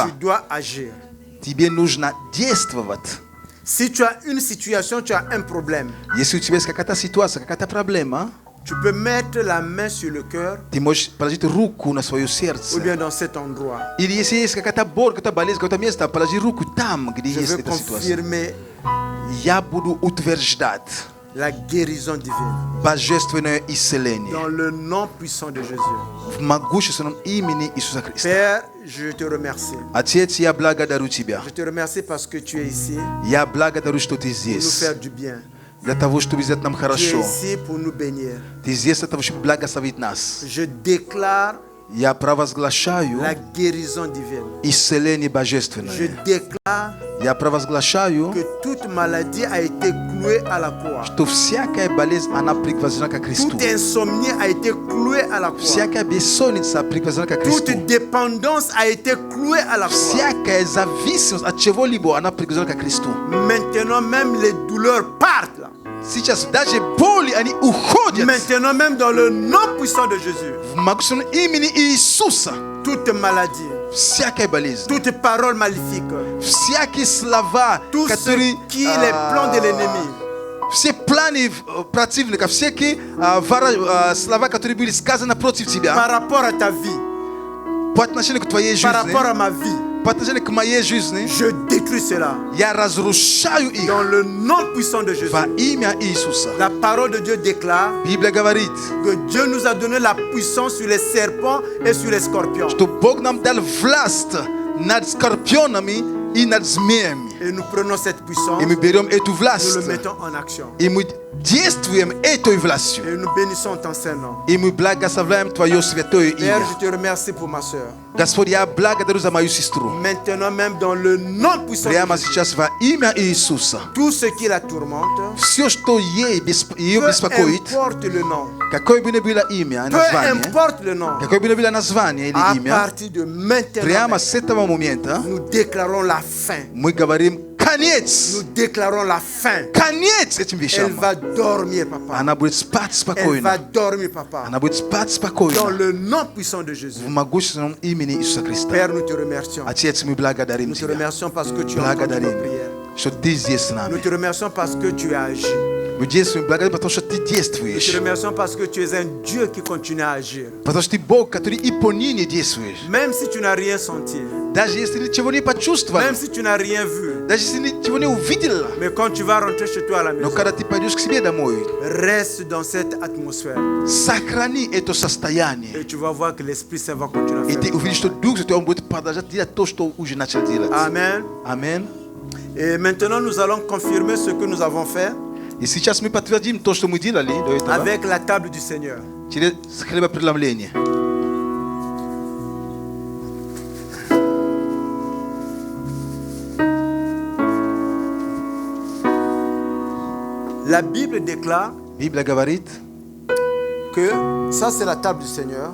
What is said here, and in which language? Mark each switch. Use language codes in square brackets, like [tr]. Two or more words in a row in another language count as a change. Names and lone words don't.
[fr] Tu dois agir. [ru] Тебе нужно действовать. [fr] Si tu as une situation, tu as un problème. [ru] Если у тебя есть какая-то ситуация, какая-то проблема, [fr] Tu peux mettre la main sur le cœur [ru] ты можешь положить руку на свое [fr] ou [ru] сердце. [fr] bien dans cet endroit. [ru] Или если есть какая-то боль, какая-то болезнь, какое-то место, положи руку там, где [fr] Je [ru] есть [fr] veux [ru] эта ситуация. [fr] confirmer [ru] Я буду утверждать [fr] la guérison divine [ru] божественное исцеление [fr] dans le nom puissant de Jésus. [ru] в могущественном имени Иисуса Христа. [fr] Père, je te remercie. [ru] Отец, я благодарю Тебя. [fr] Je te remercie parce que tu es ici [ru] Я благодарю, что Ты [fr] pour nous [ru] здесь, [fr] faire du bien. [ru] для того, чтобы сделать нам [fr] Tu es [ru] хорошо. [fr] ici pour nous bénir. [ru] Ты здесь для того, чтобы благословить нас. [fr] Je déclare [ru] Я провозглашаю [fr] la guérison divine. [ru] исцеление [fr] Je [ru] божественное. [fr] déclare [ru] Я провозглашаю, [fr] que toute maladie a été clouée à la croix. [ru] что всякая болезнь, она приквозвена ко Христу. [fr] Toute insomnie a été clouée à la croix. [ru] Всякая бессонница приквозвена ко Христу. [fr] Toute dépendance a été clouée à la croix. [ru] Всякая зависимость от чего-либо, она приквозвена ко Христу. [fr] Maintenant même les douleurs partent. Là. [ru] Сейчас даже боли, они уходят [fr] Maintenant même dans le nom puissant de Jésus. [ru] в могущественном имени Иисуса. [fr] Toute maladie, [ru] Всякая болезнь, [fr] toute parole maléfique, [ru] всякие слова, [fr] tout ce [ru] которые... [fr] qui est les plans de l'ennemi. [ru] Все планы противника, всякие слова, которые были сказаны против [fr] Par [ru] тебя, [fr] rapport à ta vie, [ru] по отношению к твоей [fr] par rapport à [ru] жизни, [fr] ma vie, [ru] по отношению к моей жизни, [fr] je détruis cela. [ru] я разрушаю их [fr] Dans le nom puissant de Jésus. [ru] во имя Иисуса. [fr] La parole de Dieu déclare [ru] Библия говорит, [fr] que Dieu nous a donné la puissance sur les serpents et sur les scorpions. [ru] что Бог нам дал власть над скорпионами и над змеями. [fr] Et nous prenons cette puissance, [ru] И мы берем эту [fr] nous [ru] власть, [fr] le mettons en action. [ru] и мы действуем этой властью. [fr] Et nous bénissons ton Saint-Nom. [ru] И мы благословляем Твое святое [fr] Père, [ru] имя. [fr] je te remercie pour ma soeur. [ru] Господь, я благодарю за мою сестру. [fr] Maintenant même dans le nom puissant de [ru] Прямо [fr] Jésus, [ru] сейчас во имя Иисуса. [fr] tout ce qui la tourmente, [ru] Все, что ее [fr] peu [ru] беспокоит, [fr] importe le nom, [ru] какое бы ни было имя, [fr] peu [ru] название, [fr] importe le nom, [ru] какое бы ни было название [fr] à [ru] или имя, [fr] partir de maintenant, [ru] прямо с этого момента [fr] nous déclarons la fin. [ru] мы говорим конец. [fr] Nous déclarons la fin. [ru] Конец этим [fr] Elle [ru] вещам. [fr] va dormir, papa. [ru] Она будет спать [fr] Elle va [ru] спокойно. [fr] dormir, papa. [ru] Она будет спать [fr] Dans [ru] спокойно. [fr] le nom puissant de Jésus. [ru] В могущественном имени Иисуса Христа. [fr] Père, nous te remercions. [ru] Отец, мы благодарим [fr] Nous te [ru] Тебя. [fr] remercions parce que tu as entendu nos [ru] Благодарим, [fr] prières. [ru] что Ты здесь с [fr] Nous [ru] нами. [fr] te remercions parce que tu as agi. [ru] Мы действуем благодарим, потому что Ты [fr] Nous te [ru] действуешь. [fr] remercions parce que tu es un Dieu qui continue à agir. [ru] Потому что Ты Бог, который и по нине действуешь. [fr] Même si tu n'as rien senti, [ru] Даже если ничего не почувствовал, [fr] même si tu n'as rien vu, [ru] даже если ничего не увидел, [fr] mais quand tu vas rentrer chez toi à la [ru] но [fr] maison, [ru] когда ты пойдешь к себе домой, [fr] reste dans cette atmosphère [ru] сохрани это состояние. [fr] et tu vas voir que l'Esprit Saint va continuer à [ru] И [fr] faire. [ru] ты [fr] le [ru] увидишь, что [fr] travail. [ru] Дух Святой, Он будет продолжать делать то, что уже начал делать. [fr] Amen. [ru] Аминь. [fr] Et maintenant, nous allons confirmer ce que nous avons fait [ru] И сейчас мы подтвердим то, что мы делали до этого, [fr] avec la table du Seigneur. [ru] через хлебопреломление. [fr] La Bible déclare [ru] Библия говорит, [fr] que ça, c'est la table du Seigneur.